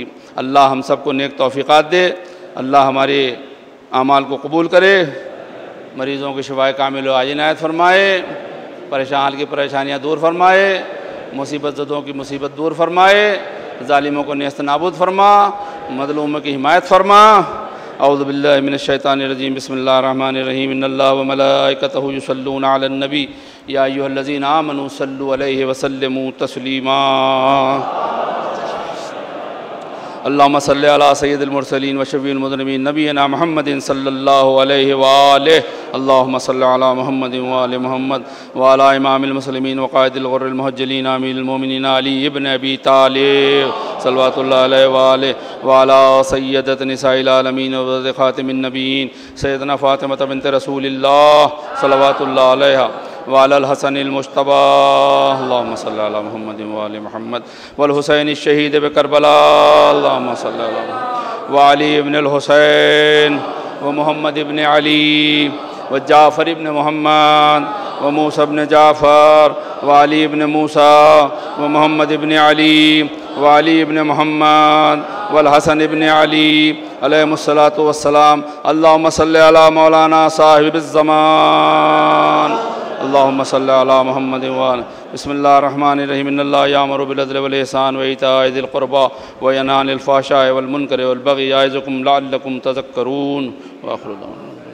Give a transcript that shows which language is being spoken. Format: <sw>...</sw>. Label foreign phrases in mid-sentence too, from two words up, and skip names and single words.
<ur>اللہ ہم سب کو نیک توفیقات دے، اللہ ہمارے اعمال کو قبول کرے، مریضوں کی شفائے کامل و آجنایت فرمائے، پریشان کی پریشانیاں دور فرمائے، مصیبت زدوں کی مصیبت دور فرمائے، ظالموں کو نیست و نابود فرما، مظلوموں کی حمایت فرما.</ur> <ar>أعوذ بالله من الشيطان الرجيم، بسم الله الرحمن الرحيم، إن الله وملائكته يصلون على النبي يا أيها الذين آمنوا صلوا عليه وسلموا تسليما. اللهم صل على سيد المرسلين وشفيع المذنبين نبينا محمد صلى الله عليه وآله اللهم صل على محمد وآل محمد وعلى إمام المسلمين وقائد الغر المحجلين أمير المؤمنين علي بن أبي طالب صلى الله عليه وآله وعلى سيدة نساء العالمين وخاتم النبيين سيدنا فاطمة بنت رسول الله صلى الله عليها وعلى الحسن المجتبى اللهم صل على محمد وآل محمد والحسين شهيد ب كربلاء اللهم صل على وعلي بن الحسين ومحمد بن علي وجعفر بن محمد وموسى بن جعفر وعلي بن موسى ومحمد بن علي وعلي بن محمد والحسن بن علي عليه الصلاة والسلام اللهم صل على مولانا صاحب الزمان اللهم صل على محمد وآل بسم الله الرحمن الرحيم إن الله يأمر بالعدل والإحسان وإيتاء ذي القربى وينهى عن الفحشاء والمنكر والبغي يعظكم لعلكم تذكرون وآخر دعوانا.</ar>